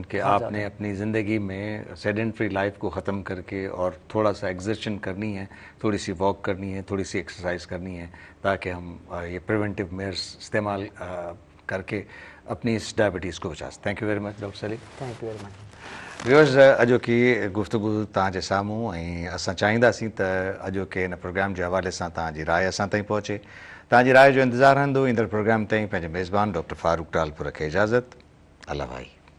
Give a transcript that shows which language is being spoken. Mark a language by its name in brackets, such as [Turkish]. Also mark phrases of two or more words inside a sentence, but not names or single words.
[Urdu] کہ آپ نے اپنی زندگی میں [English] sedentary life [Urdu] کو ختم کر کے اور تھوڑا سا ایگزرشن کرنی ہے، تھوڑی سی واک کرنی ہے، تھوڑی سی ایکسرسائز کرنی ہے، تاکہ ہم یہ [English] preventive measures [Urdu] استعمال کر کے اپنی اس ڈائبٹیز کو بچا سکیں۔ [English] Thank you very much Doctor Saleem. Thank you very much. [Sindhi] व्यूअर्स अॼोकी गुफ़्तगू तव्हांजे साम्हूं ऐं असां चाहींदासीं त अॼोके हिन प्रोग्राम जे हवाले सां तव्हांजी राय असां ताईं पहुचे। तव्हांजी राय जो इंतज़ारु रहंदो। ईंदड़ प्रोग्राम ताईं पंहिंजे मेज़बान डॉक्टर फारूक टालपुर खे इजाज़त। अल्लाह भाई।